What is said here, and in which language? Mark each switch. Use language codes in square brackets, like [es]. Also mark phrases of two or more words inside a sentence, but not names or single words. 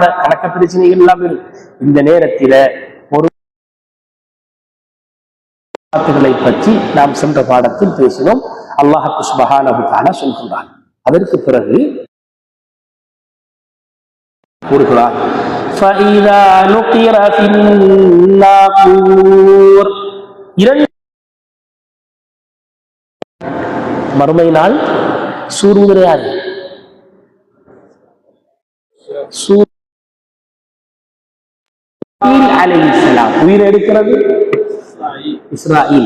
[ta] கணக்க பிரச்சனைகள் எல்லாம் வரும். இந்த நேரத்தில ஒரு வார்த்தைகளை பற்றி நாம் சென்ற பாடத்தில் பேசினோம். [ar] الله سبحانه وتعالى [ta] சொல்கிறான். அதற்கு பிறகு கூறுகிறார், [ar] فَإِذَا نُقِرَ فِي النَّاقُورِ. [ta] மறுமை நாள் சூரியன் யார்? உயிர் எடுக்கிறது இஸ்ராயில்.